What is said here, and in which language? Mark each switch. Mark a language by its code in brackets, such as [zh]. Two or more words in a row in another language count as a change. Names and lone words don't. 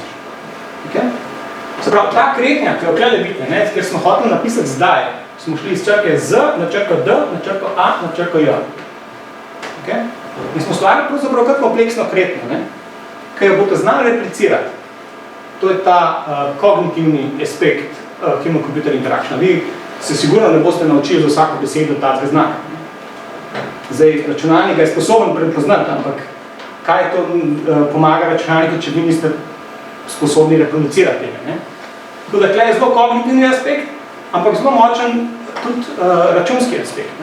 [sl] Se pravi, ta kretnja, ki jo tukaj vidite, ker smo hoteli napisati zdaj, smo šli iz črke Z na črko D, na črko A, na črko J. In smo stvarili pravzaprav kar kompleksno kretnjo, ki jo boste znali replicirati. To je ta kognitivni aspekt [en] human-computer interaction. [sl] Vi se sigurno ne boste naučili za vsako besedo takega znaka. Zdaj, računalnik je sposoben prepoznati, ampak kaj to pomaga računalniku, če vi niste sposobni reproducirati tega. Tako da tukaj je zelo kognitivni aspekt, ampak zelo močen tudi računski aspekt.